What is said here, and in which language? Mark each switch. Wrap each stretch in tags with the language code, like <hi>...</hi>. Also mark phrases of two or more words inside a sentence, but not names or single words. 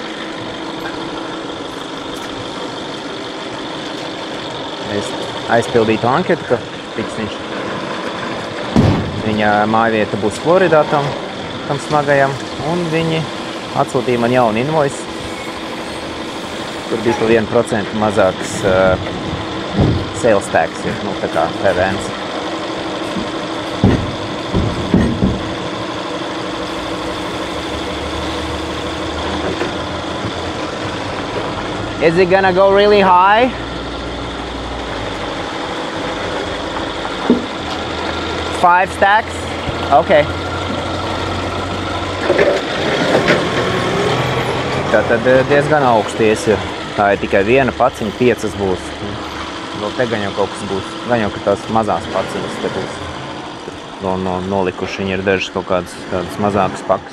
<lv>Es aizpildītu anketu, ka tiks viņš. Viņa mājvieta būs Floridā tam smagajam, un viņi atsūtīja man jaunu invoice. Tur bija pa 1% mazāks</lv> <en>sales tax,</en> <lv>nu tā kā PVNs.</lv> <en>Is it gonna go really high? Five stacks? Okay.</en> <lv>Tātad diezgan augsties ir. Tā ir tikai viena paciņa, 5 būs. Vēl te gan jau kaut kas būs. Gan jau, ka tās mazās paciņas te būs. Nolikuši viņi ir dažas kaut kādas mazākas pakas.</lv>